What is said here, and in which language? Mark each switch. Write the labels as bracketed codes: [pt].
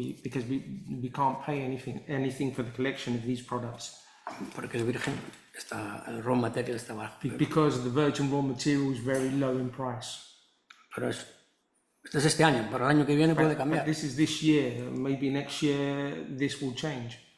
[en] Because we can't pay anything for the collection of these products. [es] Porque el virgen el [en] raw material [es] está bajo. [en] Because the virgin raw material is very low in price. [es] Pero esto es este año, para el año que viene puede cambiar. [en] This is this year, maybe next year this will change.